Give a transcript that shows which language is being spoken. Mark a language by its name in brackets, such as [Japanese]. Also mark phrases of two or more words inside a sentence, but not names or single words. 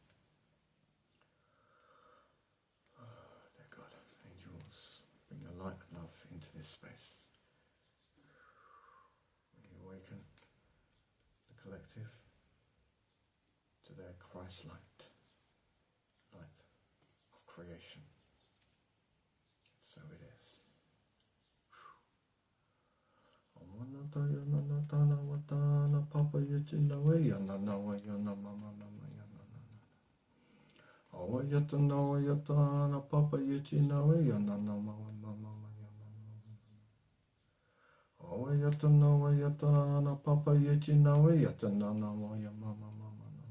[English] Dear God, angels, bring the light and love into this space. Awaken the collective to their Christ light. creation. So it is. Papa Awayata nawayata na papa yeti nawayana na mama mama Awayata nawayata na papa yeti nawayata na nawaya mama mama